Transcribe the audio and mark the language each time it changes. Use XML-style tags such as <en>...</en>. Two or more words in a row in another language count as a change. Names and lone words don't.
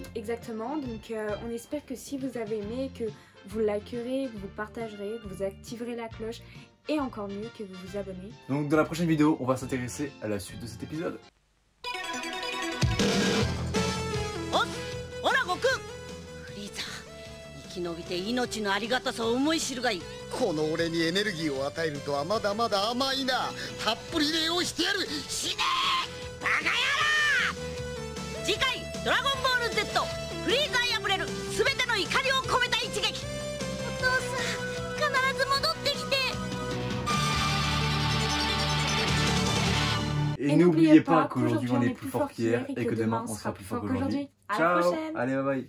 <fr>Exactement, donc on espère que si vous avez aimé, que vous likerez, que vous partagerez, que vous activerez la cloche, et encore mieux que vous vous abonnez. Donc dans la prochaine vidéo, on va s'intéresser à la suite de cet épisode. Oh, hola Goku!</fr> <ja>生き延びて命のありがたさを思い知るがいい。この俺にエネルギーを与えるとはまだまだ甘いな。たっぷりで用意してやる。死ねーバカ野郎。次回ドラゴンボール Z フリーザー破れる全ての怒りを込めた一撃。お父さん必ず戻ってきて。</ja> <fr>Et n'oubliez pas qu'aujourd'hui on est plus fort qu'hier et que demain on sera plus fort qu'aujourd'hui. Ciao, allez</fr> <en>bye bye.</en>